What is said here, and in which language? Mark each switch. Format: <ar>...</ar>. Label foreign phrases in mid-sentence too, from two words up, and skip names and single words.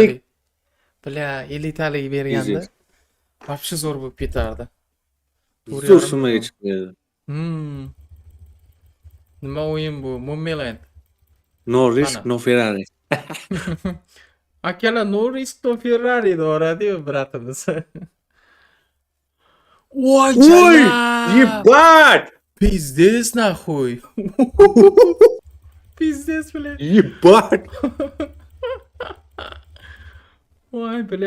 <uz>talik. Bля, 50 talik berganda</uz> <en>Easy.</en> <uz>вообще zo'r bo'lib ketardi. Zo'r summaga chiqdi. Nima o'yin bu? Moonland.</uz> <en>No risk,</en> <uz>Mana.</uz> <en>no Ferrari.</en> <uz>Akalar</uz> <en>no risk no Ferrari</en> <uz>doradi-yu bratimiz. Voy</uz> <ru>Ой,</ru> <uz>jalab!</uz> <ru>ебать! Пиздец нахуй. Pizdes bile. Ебать!</ru> <uz>Voy bля,</uz>